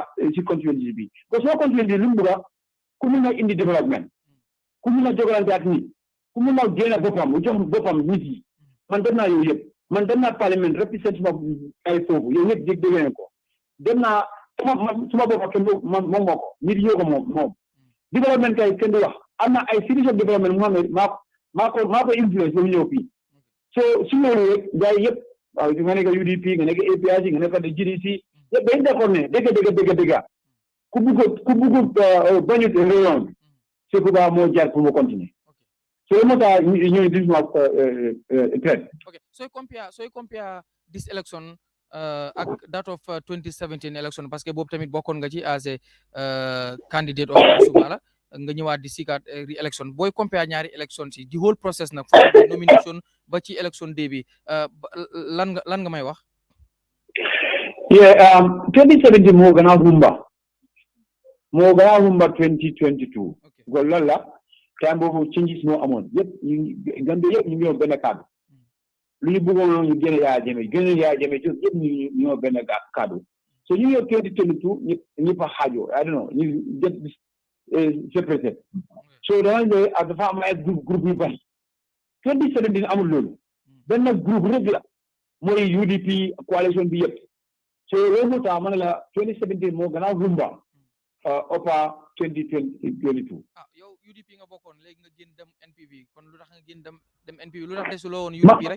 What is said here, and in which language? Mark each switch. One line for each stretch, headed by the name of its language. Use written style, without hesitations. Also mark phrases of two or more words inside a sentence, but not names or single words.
Wolof: si constituency bi
French: parce que
Wolof: soo constituency lu mu bëgg ku mun a indi développement ku mun a jogalante ak nit ku mun a génn boppam mu jox boppam nit yi man dem naa yow yëpp man dem naa parlement représente ma ay foofu yow yëpp dégg ngeen ko dem naa suma boppam kenn moom moo ko nit yoo ko moom développement kay kenn du wax am na ay
English: series of
Wolof: développement mu xam ne maa ko influence ba mu ñëw fii so si loolu rek gars yi yëpp waaw nga nekk UDP nga nekk APRC nga nekk GDC yëpp dañ d'accord ne dëgg ku bugg bañut réunion bi
French: c'est que
Wolof: ba moo jaar pour mu continuer so moo tax ñooy di ma traite okay sooy compare
English: this election
Wolof: ak
English: that of 2017 election
French: parce que
Wolof: boobu tamit bokkoon nga ci
English: as a candidate of Sumala
Wolof: nga ñëwaat di sikaat re-election booy compare ñaari election si
English: the whole process
Wolof: nag nomination ba ci
English: election day
Wolof: bi lan nga may wax 2017 moo gannaaw rumba 2022 ko loolu la time boobu changes moo amoon yëpp Gambie yëpp ñu ngi yoon benn cadre lu ñu bëggoon ñu gën a Yaya Jammeh yëpp ñu ñoo benn cadre so ñu ngi 2022 ñëpp a xaajoo
English: I don't know
Wolof: ñu
English: get separated
Wolof: so dama ne dafa am ay groupe yu bari 2017 amul loolu benn groupe rek la mooy UDP coalition bi yëpp so loolu moo tax ma ne la 2017 moo gannaaw rumba oppa 2022 yow UDP nga bokkoon léegi nga génn dem NPP kon lu tax nga génn dem NPP lu tax desuloo woon UDP rek